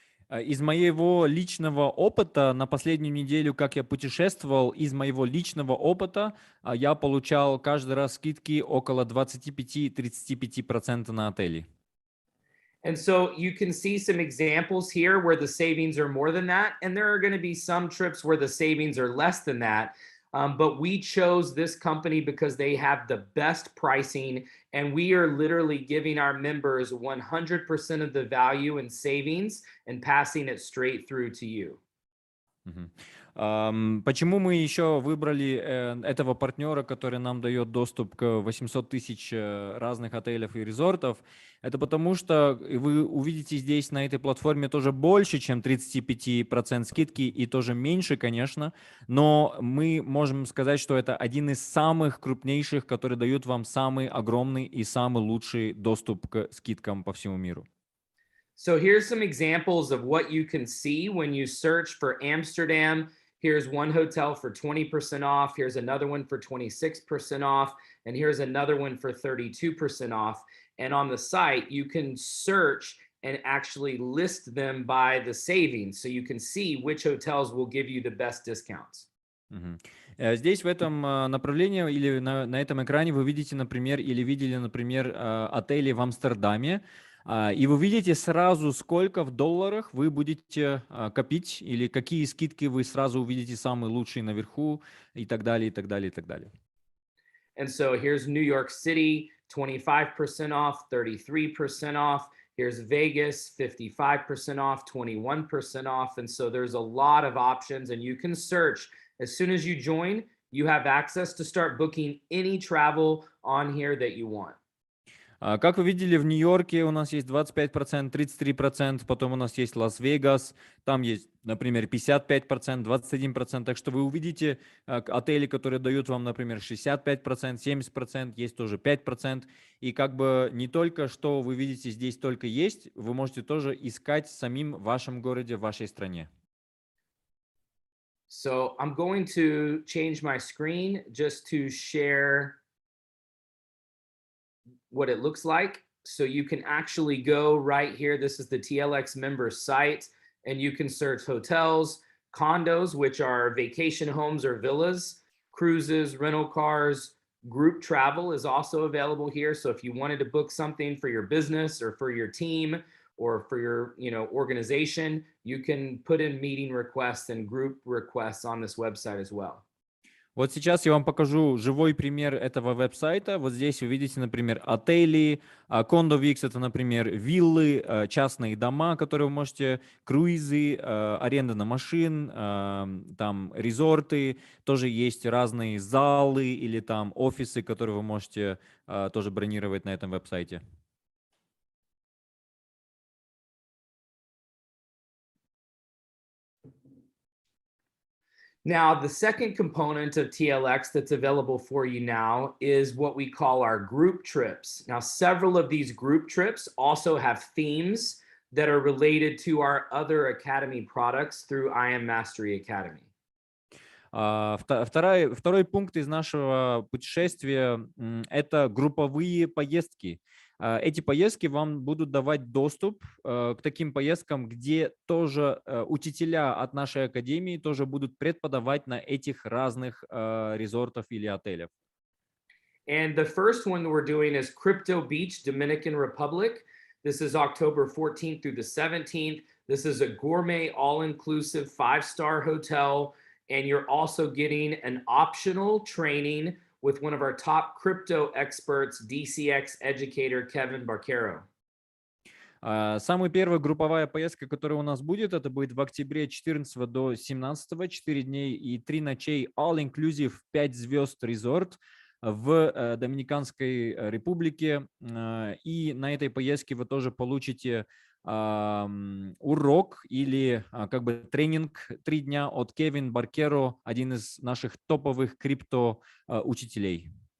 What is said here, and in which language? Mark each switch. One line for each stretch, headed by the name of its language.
Russian: Из моего личного опыта на последнюю неделю, как я путешествовал, из моего личного опыта я получал каждый раз скидки около 25-35% на отели.
English: And so you can see some examples here where the savings are more than that. And there are going to be some trips where the savings are less than that. But we chose this company because they have the best pricing. And we are literally giving our members 100% of the value and savings and passing it straight through to you. Мгм.
Russian: Почему мы еще выбрали этого партнера, который нам дает доступ к 800 тысяч разных отелей и резортов? Это потому, что вы увидите здесь на этой платформе тоже больше, чем 35% скидки, и тоже меньше, конечно, но мы можем сказать, что это один из самых крупнейших, которые дают вам самый огромный и самый лучший доступ к скидкам по всему миру.
English: So here's some examples of what you can see when you search for Amsterdam. Here's one hotel for 20% off. Here's another one for 26% off. And here's another one for 32% off. And on the site, you can search and actually list them by the savings. So you can see which hotels will give you the best discounts. Мгм.
Russian: Здесь в этом направлении или на этом экране вы видите, например, или видели, например, отели в Амстердаме, и вы видите сразу, сколько в долларах вы будете копить, или какие скидки вы сразу увидите самые лучшие наверху, и так далее, и так далее, и так далее.
English: And so here's New York City, 25% off, 33% off. Here's Vegas, 55% off, 21% off. And so there's a lot of options, and you can search. As soon as you join, you have access to start booking any travel on here that you want.
Russian: Как вы видели, в Нью-Йорке у нас есть 25%, 33%, потом у нас есть Лас-Вегас, там есть, например, 55%, 21%, так что вы увидите отели, которые дают вам, например, 65%, 70%, есть тоже 5%, и как бы не только что вы видите здесь только есть, вы можете тоже искать самим в вашем городе, в вашей стране.
English: So I'm going to change my screen just to share what it looks like. So you can actually go right here. This is the TLX member site, and you can search hotels, condos, which are vacation homes or villas, cruises, rental cars, group travel is also available here. So if you wanted to book something for your business or for your team or for your organization, you can put in meeting requests and group requests on this website as well.
Russian: Вот сейчас я вам покажу живой пример этого веб-сайта. Вот здесь вы видите, например, отели, кондо-викс — это, например, виллы, частные дома, которые вы можете, круизы, аренда на машин, там резорты, тоже есть разные залы или там офисы, которые вы можете тоже бронировать на этом веб-сайте.
English: Now, the second component of TLX that's available for you now is what we call our group trips. Now, several of these group trips also have themes that are related to our other Academy products through IM Mastery Academy.
Russian: Второй пункт из нашего путешествия — это групповые поездки. Эти поездки вам будут давать доступ к таким поездкам, где тоже учителя от нашей академии тоже будут преподавать на этих разных резортах или отелях.
English: And the first one we're doing is Crypto Beach, Dominican Republic. This is October 14th through the 17th. This is a gourmet, all-inclusive 5-star hotel. And you're also getting an optional training with one of our top crypto experts, DCX educator Kevin Barquero.
Russian: Самая первая групповая поездка, которая у нас будет, это будет в октябре 14 до 17, 4 дней и 3 ночей, all-inclusive 5 звезд резорт в Доминиканской Республике. И на этой поездке вы тоже получите урок или как бы тренинг 3 дня от Кевин Баркеро, один из наших топовых крипто учителей.